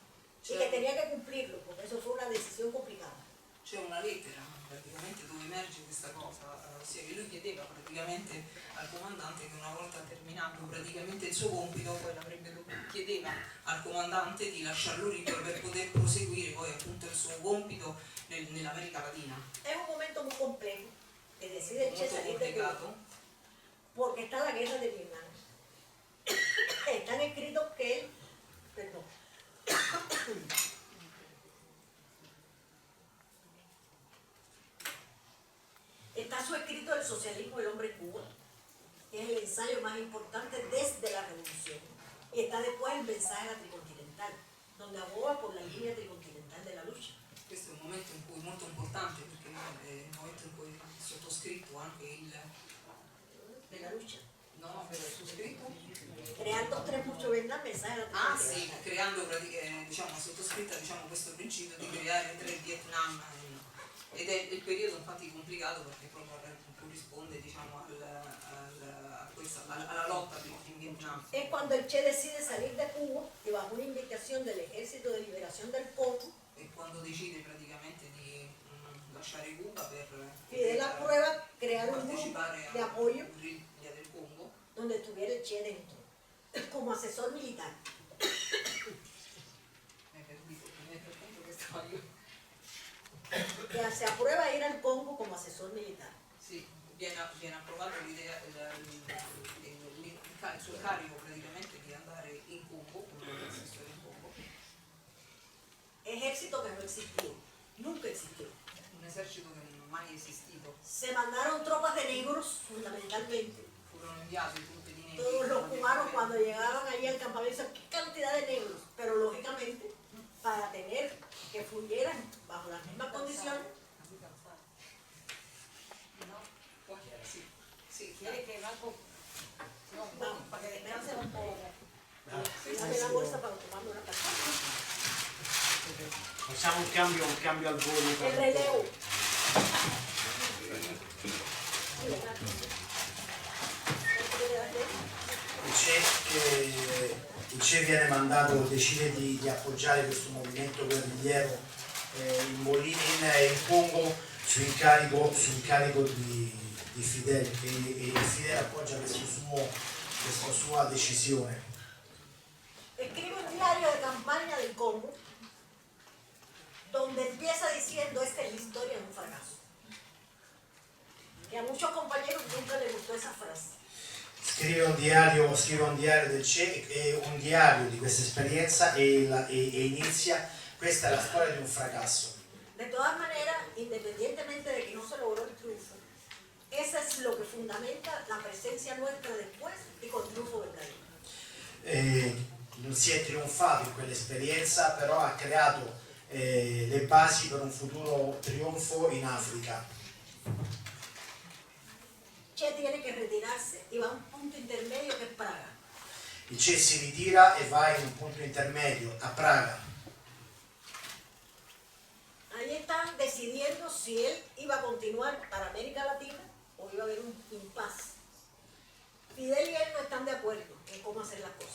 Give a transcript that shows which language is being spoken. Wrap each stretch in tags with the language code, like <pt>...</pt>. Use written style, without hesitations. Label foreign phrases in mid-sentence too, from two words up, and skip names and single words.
<es>Y que tenía que cumplirlo, porque eso fue una decisión complicada.</es> <it>C'è una lettera praticamente dove emerge questa cosa, ossia che lui chiedeva praticamente al comandante che una volta terminato praticamente il suo compito, poi chiedeva al comandante di lasciarlo libero per poter proseguire poi appunto il suo compito nell'America Latina.</it> <es>Es un momento muy complejo que decide el Che</es> <it>Molto</it> <es>salir de Cuba,</es> <it>complicato,</it> <es>porque está la guerra de Vietnam. Están escritos que él, perdón, está su escrito El socialismo y el hombre en Cuba, que es el ensayo más importante desde la revolución. Y está después el mensaje a la tricontinental, donde aboga por la línea tricontinental de la lucha.</es> <it>questo è un momento in cui molto importante perché è il momento in cui è sottoscritto anche</it> <es>De la lucha.</es> <it>no, per il sottoscritto?</it> <es>Creando tres mucho Vietnam, mensaje a la tricontinental.</es> <it>Sì, creando diciamo sottoscritta diciamo questo principio di creare tre Vietnam ed è il periodo infatti complicato perché proprio corrisponde diciamo alla lotta in Vietnam.</it> <es>Es cuando el Che decide salir de Cuba y bajo una invitación del Ejército de Liberación del Congo,</es> <it>E quando decide praticamente di lasciare Cuba per</it> <es>Fidel aprueba crear un grupo</es> <it>partecipare</it> <es>de apoyo</es> <it>alla guerriglia del Congo,</it> <es>donde estuviera el Che dentro, como asesor militar.</es> <it>nel frattempo che stavo io.</it> <es>Que se aprueba ir al Congo como asesor militar.</es> <it>Sì, viene approvata l'idea, il suo carico praticamente di andare in Congo, come assessore in Congo,</it> <es>Ejército que no existió, nunca existió.</es> <it>un esercito che non è mai esistito.</it> <es>Se mandaron tropas de negros, fundamentalmente.</es> <it>Furono inviati truppe di neri.</it> <es>Todos los cubanos cuando llegaban allí al campamento, qué cantidad de negros, pero lógicamente para tener que fluyeran bajo las mismas condiciones.</es> <it>Sì, sì,</it> <es>¿Quiere que Marco? Vamos, para que descanse un poco. Dame la bolsa para tomarme una pasilla.</es> <it>Facciamo un cambio al volo.</it> <es>El relevo.</es> <it>viene mandato, decide di appoggiare questo movimento guerrigliero in Congo su incarico di Fidel, e Fidel appoggia questa sua decisione.</it> <es>Escribe un diario de campaña del Congo, donde empieza diciendo: esta es la historia de un fracaso. Que a muchos compañeros nunca les gustó esa frase.</es> <it>Scrive un diario del Che, un diario di questa esperienza e inizia: questa è la storia di un fracasso.</it> <es>De todas maneras, independientemente de que no se logró el triunfo, eso es lo que fundamenta la presencia nuestra después y con triunfo verdadero.</es> <it>Non si è trionfato in quell'esperienza, però ha creato le basi per un futuro trionfo in Africa.</it> <es>Che tiene que retirarse y va a un punto intermedio que es Praga.</es> <it>Il Che si ritira e va in un punto intermedio, a Praga.</it> <es>Ahí están decidiendo si él iba a continuar para América Latina o iba a haber un impasse. Fidel y él no están de acuerdo en cómo hacer las cosas.</es>